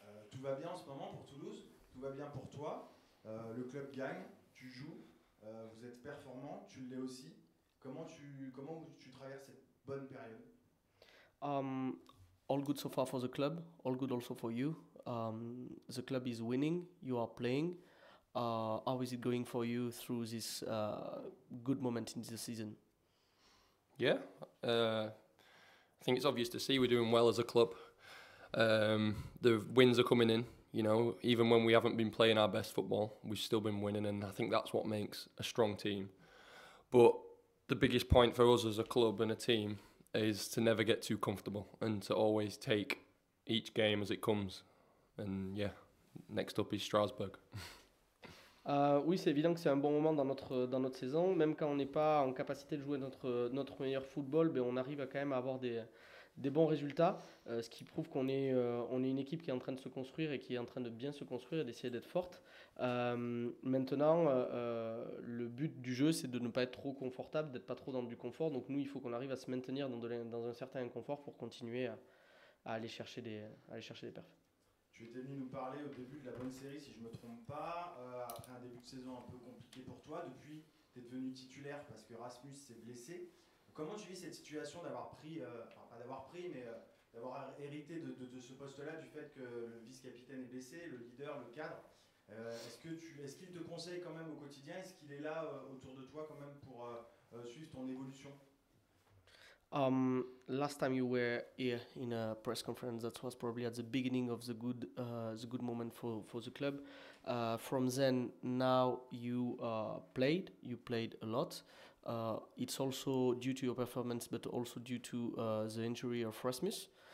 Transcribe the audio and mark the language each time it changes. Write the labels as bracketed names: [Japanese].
[French] Tout va bien en ce moment pour Toulouse, tout va bien pour toi, le club gagne, tu joues, vous êtes performant, tu l'es aussi. Comment tu traverses cette bonne période? [English] Um, all good so far for the club. All good also for you. The club is winning. You are playing. How is it going for you through this good moment in the season? Yeah, I think it's obvious to see we're doing well as a club. The wins are coming in. You know, even when we haven't been playing our best football, we've still been winning, and I think that's what makes a strong team. But the biggest point for us as a club and a team is to never get too comfortable and to always take each game as it comes. And yeah, next up is Strasbourg. [French] Oui, c'est évident que c'est un bon moment dans notre saison. Même quand on n'est pas en capacité de jouer notre meilleur football, ben on arrive à quand même à avoir des bons résultats. Ce qui prouve qu'on est une équipe qui est en train de se construire et qui est en train de bien se construire et d'essayer d'être forte. Maintenant, le but du jeu, c'est de ne pas être trop confortable, d'être pas trop dans du confort. Donc nous, il faut qu'on arrive à se maintenir dans un certain inconfort pour continuer à aller chercher des perfs. Tu étais venu nous parler au début de la bonne série, si je ne me trompe pas, après un début de saison un peu compliqué pour toi. Depuis, tu es devenu titulaire parce que Rasmus s'est blessé. Comment tu vis cette situation d'avoir pris, enfin pas d'avoir pris, mais d'avoir hérité de ce poste-là, du fait que le vice-capitaine est blessé, le leader, le cadre? Est-ce qu'il te conseille quand même au quotidien? Est-ce qu'il est là autour de toi quand même pour suivre ton évolution? [English] Last time you were here in a press conference, that was probably at the beginning of the good moment for the club. From then, now you played a lot. It's also due to your performance, but also due to the injury of Rasmus.